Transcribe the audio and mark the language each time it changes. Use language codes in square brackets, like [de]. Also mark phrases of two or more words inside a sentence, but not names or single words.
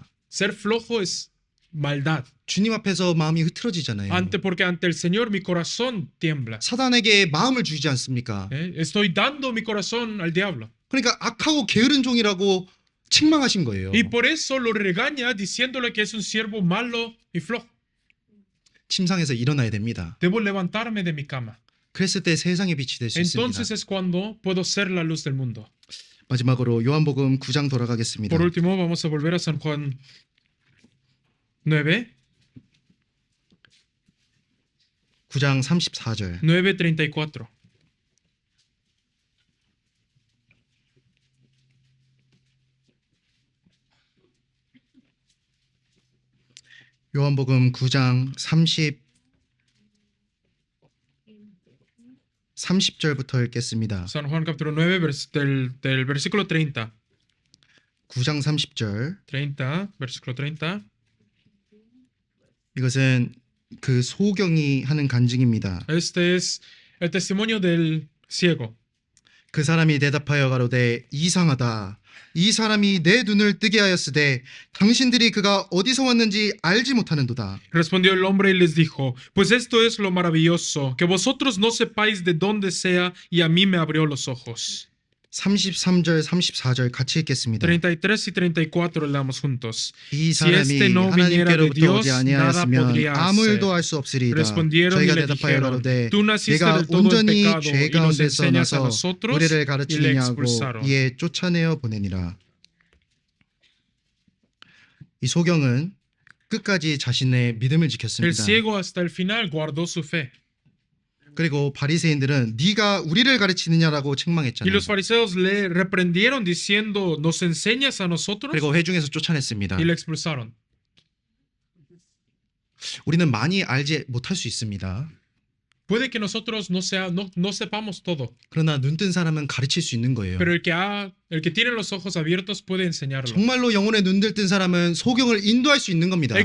[es] Ser flojo es maldad. [ko] 주님 앞에서 마음이 흐트러지잖아요. [es] Porque ante el Señor mi corazón tiembla. [ko] 사단에게 마음을 주지 않습니까? [es] Estoy dando mi corazón al diablo. [ko] 그러니까 악하고 게으른 종이라고 책망하신 거예요. [es] Y por eso lo regaña diciéndole que es un siervo malo y flojo. [ko] 침상에서 일어나야 됩니다. [es] Debo levantarme de mi cama. [ko] 그랬을 때 세상의 빛이 될 수 있습니다. [es] Entonces es cuando puedo ser la luz del mundo. [ko] 마지막으로 요한복음 9장 돌아가겠습니다. [es] Por último, vamos a volver a San Juan 9, [ko] 9장 34절. [es] 9:34. [ko] 요한복음 9장 30절부터 읽겠습니다. [es] San Juan capítulo 9, del versículo 30. [ko] 9장 30절. [es] 30, versículo 30. [ko] 이것은 그 소경이 하는 간증입니다. [es] Este es el testimonio del ciego. [ko] 그 사람이 대답하여 가로되 이상하다. 이 사람이 내 눈을 뜨게 하였으되 당신들이 그가 어디서 왔는지 알지 못하는도다. [es] Respondió el hombre y les dijo, pues esto es lo maravilloso, que vosotros no sepáis de dónde sea y a mí me abrió los ojos. [ko] 33절, 34절 같이 읽겠습니다. [es] 33 y 34 leamos juntos. [ko] 이 [es] Si este [ko] 사람이 [es] no viniera de [ko] 하나님께로부터 [es] Dios, [ko] 오지 [es] nada [ko] 아니하였으면 [es] podría [ko] 아무 [es] hacer. [ko] 일도 할 수 없으리이다. [es] Respondieron y [ko] 저희가 [es] le [ko] 대답하여 [es] dijeron, [ko] 가로되 [es] tú naciste [ko] 내가 [es] del todo en [ko] 온전히 [es] pecado [ko] 죄 [es] y nos [ko] 가운데서 [es] enseñas a [ko] 나서 [es] nosotros [ko] 우리를 [es] y le [ko] 가르치느냐고 [es] expulsaron. [ko] 이에 쫓아내어 보내니라. 이 소경은 끝까지 자신의 믿음을 [es] El [ko] 지켰습니다. [es] ciego hasta el final guardó su fe. [ko] 그리고 바리새인들은 네가 우리를 가르치느냐라고 [es] Y [ko] 책망했잖아요. [es] los fariseos le reprendieron diciendo, ¿nos enseñas a nosotros? [ko] 그리고 회중에서 쫓아냈습니다. [es] Y le expulsaron. [ko] 우리는 많이 알지 못할 수 있습니다. [es] Puede que nosotros no sepamos todo, [ko] 그러나 눈뜬 사람은 가르칠 수 있는 거예요. [es] pero el que tiene los ojos abiertos puede enseñarlo. [ko] 정말로 영혼에 눈들 뜬 사람은 소경을 인도할 수 있는 겁니다.